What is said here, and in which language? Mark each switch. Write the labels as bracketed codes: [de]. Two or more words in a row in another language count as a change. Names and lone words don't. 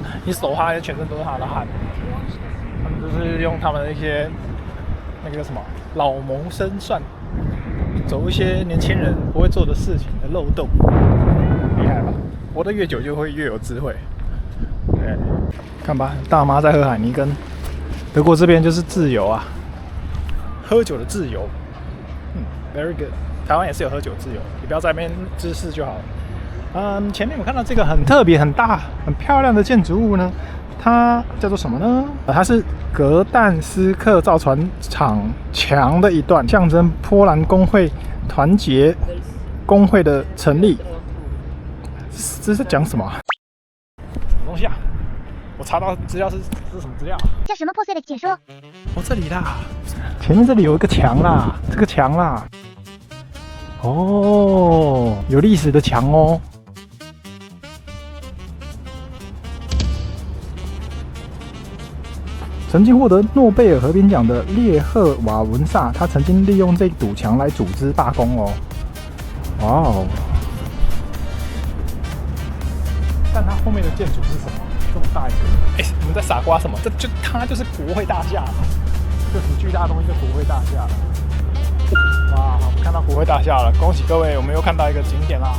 [zh] 你手他，全身都是他的汗。他們就是用他們的一些那个叫什麼老謀深算，走一些年輕人不會做的事情的漏洞，厲害吧？活得越久就會越有智慧。對，看吧，大媽在喝海尼根。德國這邊就是自由啊，喝酒的自由。 [en] Very good。 [zh] 台灣也是有喝酒自由，你不要在那邊滋事就好了。前面我看到這個很特別、很大、很漂亮的建築物呢，它叫做什麼呢？它是格但斯克造船廠牆的一段，象徵波蘭工會團結工會的成立。這是在講什麼？什麼東西啊？我查到資料是什麼資料？叫什麼破碎的解說？哦，這裡啦，前面這裡有一個牆啦，這個牆啦。哦，有歷史的牆哦。曾經獲得諾貝爾和平獎的列赫瓦文薩，他曾經利用這堵牆來組織罷工哦。哇哦！但它後面的建築是什麼？這麼大一個？我們在傻瓜什麼？它就是國會大廈，這很巨大的東西，就國會大廈了。哇，我們看到國會大廈了，恭喜各位，我們又看到一個景點啦。